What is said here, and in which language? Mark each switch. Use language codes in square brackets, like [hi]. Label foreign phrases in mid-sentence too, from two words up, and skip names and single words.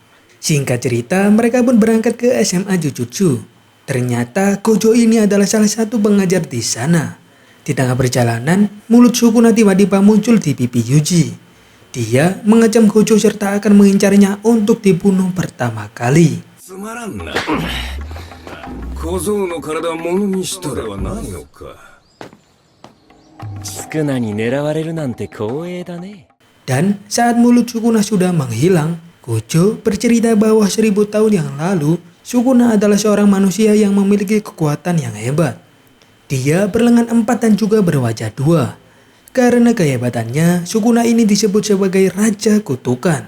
[id] Singkat cerita, mereka pun berangkat ke SMA Jujutsu. Ternyata Gojo ini adalah salah satu pengajar di sana. Di tengah perjalanan, mulut Sukuna tiba-tiba muncul di pipi Yuji. Dia mengecam Gojo serta akan mengincarnya untuk dibunuh pertama kali. [ja] つまらんな。小僧の体を物にしたらはないのか。宿儺に狙われるなんて光栄だね。 [id] Dan saat mulut Sukuna sudah menghilang, Gojo bercerita bahwa 1000 tahun yang lalu, Sukuna adalah seorang manusia yang memiliki kekuatan yang hebat. Dia berlengan 4 dan juga berwajah 2. Karena kehebatannya, Sukuna ini disebut sebagai Raja Kutukan.